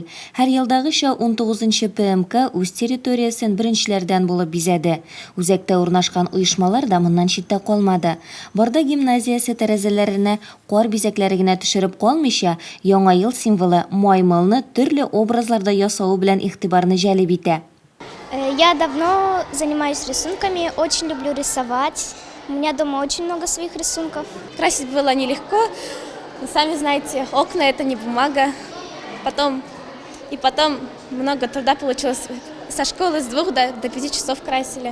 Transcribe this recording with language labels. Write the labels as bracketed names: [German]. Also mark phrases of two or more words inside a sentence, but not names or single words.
[Tatar] Һәр елдагыча 19-нчы ПМК үз территориясен беренчеләрдән булып бизәде. Үзәктә урнашкан оешмалар да моннан читтә калмады. Барда гимназиясе тәрәзәләренә кар бизәкләре генә төшереп калмыйча, яңа ел символы маймылны төрле образларда ясау белән игътибарны җәлеп итә. [Russian] Я давно занимаюсь рисунками, очень люблю рисовать. У меня дома очень много своих рисунков. Красить было нелегко. Сами знаете, окна это не бумага. Потом много труда получилось. Со школы с 2 до 5 часов красили.